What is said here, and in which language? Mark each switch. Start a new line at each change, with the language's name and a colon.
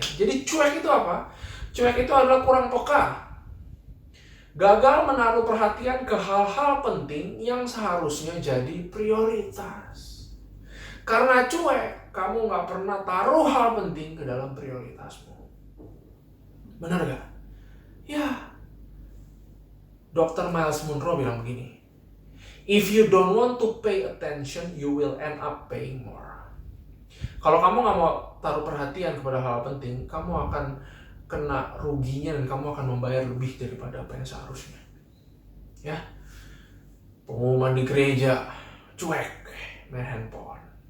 Indonesian: Jadi cuek itu apa? Cuek itu adalah kurang peka, gagal menaruh perhatian ke hal-hal penting yang seharusnya jadi prioritas. Karena cuek, kamu nggak pernah taruh hal penting ke dalam prioritasmu. Benar gak? Ya. Dr.
English: Miles Monroe
Indonesian: bilang begini,
English: if you don't want to pay attention, you will end up paying more.
Indonesian: Kalau kamu nggak mau taruh perhatian kepada hal penting, kamu akan kena ruginya dan kamu akan membayar lebih daripada apa yang seharusnya. Ya, pengumuman di gereja, cuek, main handphone.